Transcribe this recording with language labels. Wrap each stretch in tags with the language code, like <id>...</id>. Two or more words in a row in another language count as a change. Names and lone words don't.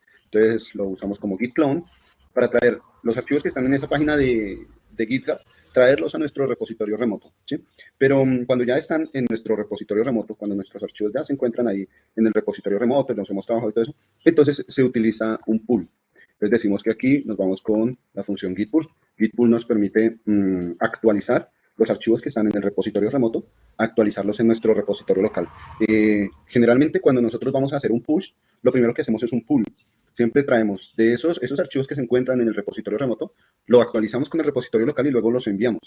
<es>Entonces lo usamos como git clone para traer los archivos que están en esa página de GitHub, traerlos a nuestro repositorio remoto, ¿sí? Pero cuando ya están en nuestro repositorio remoto, cuando nuestros archivos ya se encuentran ahí en el repositorio remoto, nos hemos trabajado y todo eso, entonces se utiliza un pull. Entonces decimos que aquí nos vamos con la función git pull. Git pull nos permite actualizar los archivos que están en el repositorio remoto, actualizarlos en nuestro repositorio local. Generalmente cuando nosotros vamos a hacer un push, lo primero que hacemos es un pull. Siempre traemos de esos archivos que se encuentran en el repositorio remoto, lo actualizamos con el repositorio local y luego los enviamos.</es>